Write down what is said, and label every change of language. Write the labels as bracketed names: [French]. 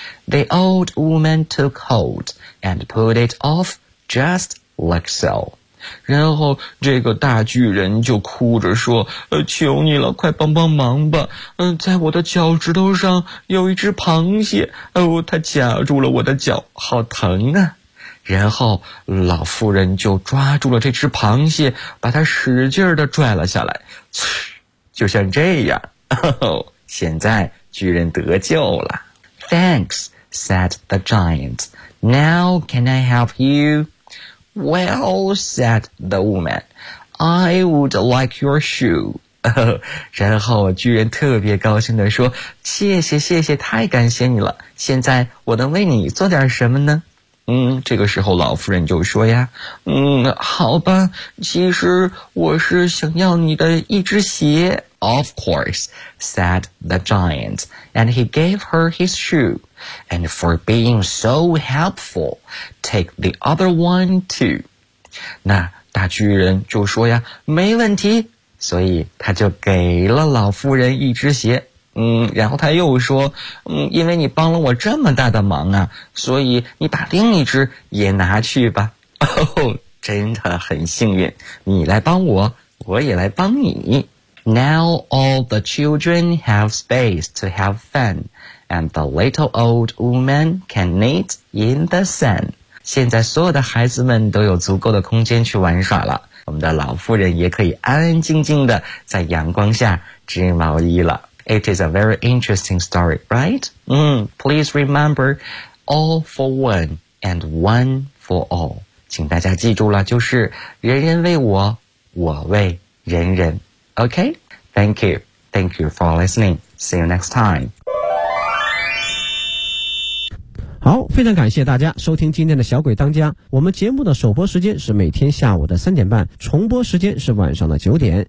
[English] The old woman took hold and put it off just like so. [Chinese] 然后这个大巨人就哭着说求你了快帮帮忙吧在我的脚趾头上有一只螃蟹它夹住了我的脚好疼啊。然后老妇人就抓住了这只螃蟹把它使劲地拽了下来。就像这样现在巨人得救了。 [English] Thanks, said the giant. Now can I help you? Well, said the woman, I would like your shoe. [Chinese] 然后巨人特别高兴地说，谢谢谢谢，太感谢你了。现在我能为你做点什么呢？这个时候老夫人就说呀，好吧，其实我是想要你的一只鞋。 [English] Of course, said the giant, and he gave her his shoe. And for being so helpful, take the other one too. [Chinese] 那大巨人就说呀，没问题，所以他就给了老夫人一只鞋。然后他又说，因为你帮了我这么大的忙啊，所以你把另一只也拿去吧。哦，真的很幸运，你来帮我，我也来帮你。 [English] Now all the children have space to have fun and the little old woman can knit in the sun. [Chinese] 现在所有的孩子们都有足够的空间去玩耍了，我们的老妇人也可以安安静静地在阳光下织毛衣了。 [English] It is a very interesting story, right? Please remember, all for one and one for all. [Chinese] 请大家记住了，就是人人为我，我为人人。 [English] Okay? Thank you. Thank you for listening. See you next time. [Chinese] 好，非常感谢大家收听今天的小鬼当家。我们节目的首播时间是每天下午的3:30，重播时间是晚上的9:00。